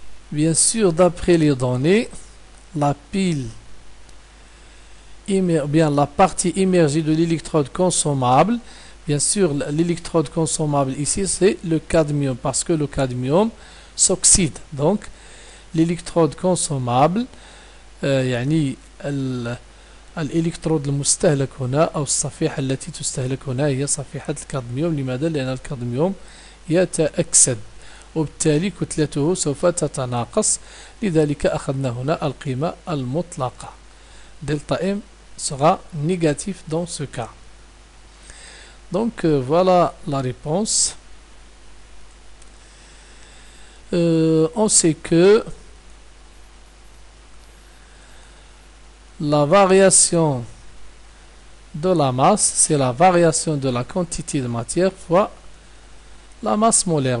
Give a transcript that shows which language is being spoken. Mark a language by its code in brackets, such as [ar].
[fr] Bien sûr, d'après les données, la pile, bien la partie immergée de l'électrode consommable, bien sûr, l'électrode consommable ici, c'est le cadmium, parce que le cadmium s'oxyde. Donc, l'électrode consommable, [ar] يعني الإلكترود المستهلك هنا أو الصفيحة التي تستهلك هنا هي صفيحة الكادميوم. لماذا؟ لأن الكادميوم يتأكسد وبالتالي كتلته سوف تتناقص، لذلك أخذنا هنا القيمة المطلقة. [fr] Delta M sera négatif dans ce cas. Donc voilà la réponse. On sait que la variation de la masse, c'est la variation de la quantité de matière fois la masse molaire.